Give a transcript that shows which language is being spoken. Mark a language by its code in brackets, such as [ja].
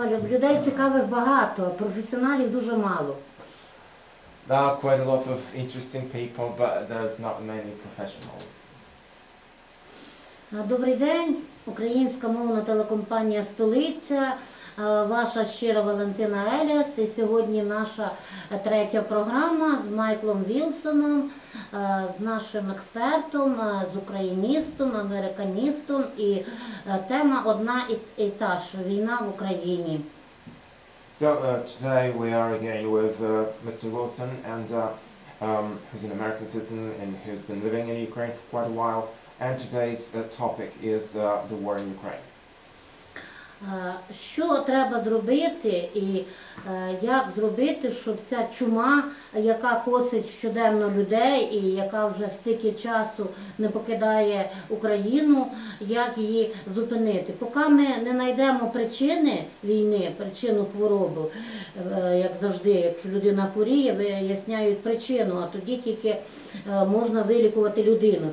[uk] Людей цікавих багато, а професіоналів дуже мало. [en] There are quite a lot of interesting people, but there's not many professionals. [uk] Добрий день, українська мовна телекомпанія «Столиця», ваша щира Валентина Еліас. І сьогодні наша третя програма з Майклом Вілсоном, з нашим експертом, з україністом, американістом. І тема одна і та ж – війна в Україні. [en] So today we are again with Mr. Wilson, and who's an American citizen and who's been living in Ukraine for quite a while. And today's topic is the war in Ukraine. [uk] Що треба зробити і як зробити, щоб ця чума, яка косить щоденно людей і яка вже стільки часу не покидає Україну, як її зупинити? Поки ми не знайдемо причини війни, причину хвороби, як завжди, якщо людина хворіє, виясняють причину, а тоді тільки можна вилікувати людину.